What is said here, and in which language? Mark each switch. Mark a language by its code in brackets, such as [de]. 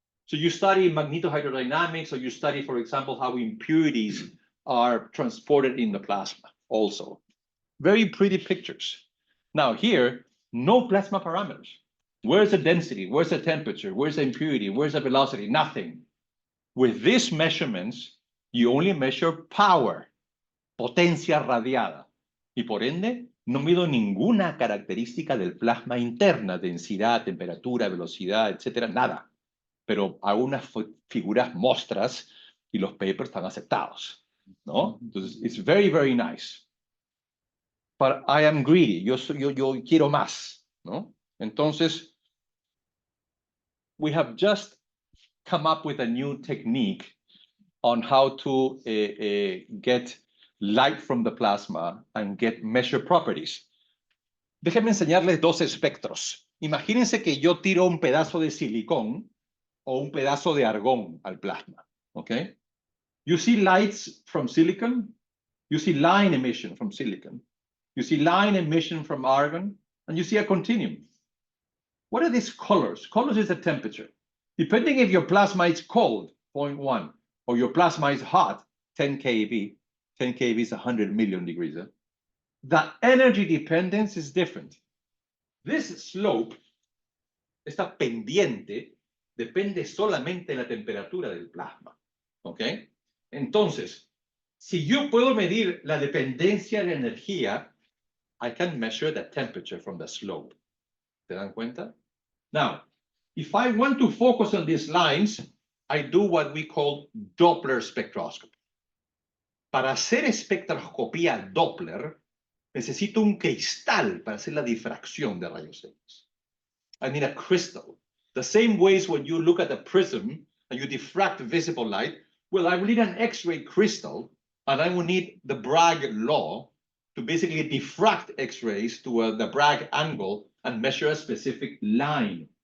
[en] So you study magnetohydrodynamics, or you study, for example, how impurities are transported in the plasma also. Very pretty pictures. Now here, no plasma parameters. Where's the density? Where's the temperature? Where's the impurity? Where's the velocity? Nothing. With these measurements, You only measure power, [es] potencia radiada. Y por ende, no mido ninguna característica del plasma interna, densidad, temperatura, velocidad, etcétera, nada. Pero hago unas figuras mostras y los papers están aceptados, ¿no? [en] Entonces, it's very, very nice. But I am greedy. [es] Yo quiero más, ¿no? Entonces, [en] we have just come up with a new technique on how to get light from the plasma and get measured properties. [es] Déjenme enseñarles dos espectros. Imagínense que yo tiro un pedazo de silicón o un pedazo de argón al plasma, ¿ok? [en] You see lights from silicon, you see line emission from silicon, you see line emission from argon, and you see a continuum. What are these colors? Colors is the temperature. Depending if your plasma is cold, 0.1, or your plasma is hot, 10 keV, 10 keV is 100 million degrees. The energy dependence is different. This slope, [es] esta pendiente, depende solamente de la temperatura del plasma, ¿ok? Entonces, si yo puedo medir la dependencia de energía, [en] I can measure the temperature from the slope. [es] ¿Se dan cuenta? [en] Now, if I want to focus on these lines, I do what we call Doppler spectroscopy. [es] Para hacer espectroscopía Doppler, necesito un cristal para hacer la difracción de rayos X. [en] I need a crystal. The same ways when you look at a prism and you diffract visible light, well, I will need an X-ray crystal, and I will need the Bragg law to basically diffract X-rays to the Bragg angle and measure a specific line.